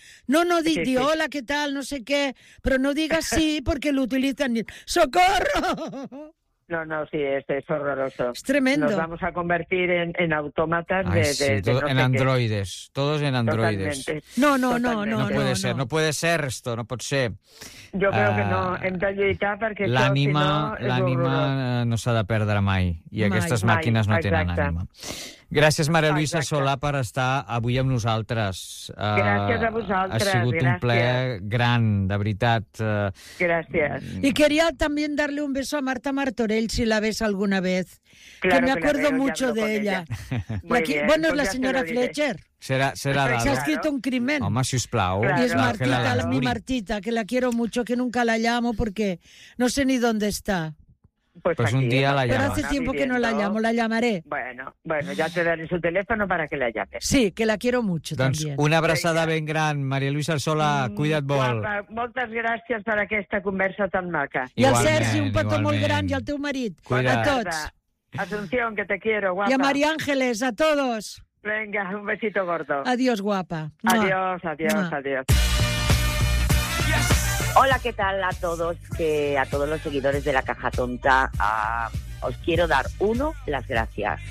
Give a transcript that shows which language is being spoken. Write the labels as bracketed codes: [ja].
[es] No, hola, ¿qué tal? No sé qué. Pero no digas sí porque lo utilizan. ¡Socorro! No, no, sí, es horroroso. Es tremendo. Nos vamos a convertir en autómatas En androides. Todos en androides. No. No puede ser, no puede ser esto, no puede ser. Yo creo que no. [ca] Hem de lluitar perquè l'ànima, això, si no, l'ànima no s'ha de perdre mai. I aquestes màquines no tenen ànima. Gràcies, Mare Luisa Solà, per estar avui amb nosaltres. Gràcies a vosaltres. Ha sigut un plaer gran, de veritat. Gràcies. [es] I quería también darle un beso a Marta Martorell, si la ves alguna vez. Claro, que me acuerdo mucho de ella. Bueno, es la señora Fletcher. [ca] Serà d'algú. S'ha escrit un crimen. Home, sisplau. I és [es] Martita, mi Martita, que la quiero mucho, que nunca la llamo porque no sé ni dónde está. Pues un día la llamo. Pero hace tiempo que no la llamo, la llamaré. Bueno, ya te daré su teléfono para que la llames. Sí, que la quiero mucho doncs también. [ca] Doncs una abraçada ben gran, Maria Luisa Sola, cuida't molt. Moltes gràcies per aquesta conversa tan maca. I al Sergi, un petó molt gran, i al teu marit. Cuida't. A tots. [es] Asunción, que te quiero, guapa. I a Maria Ángeles, a todos. Venga, un besito gordo. Adiós, guapa. Adiós, adiós, adiós. Hola, ¿qué tal a todos? A todos los seguidores de La Caja Tonta. Os quiero dar, uno, las gracias.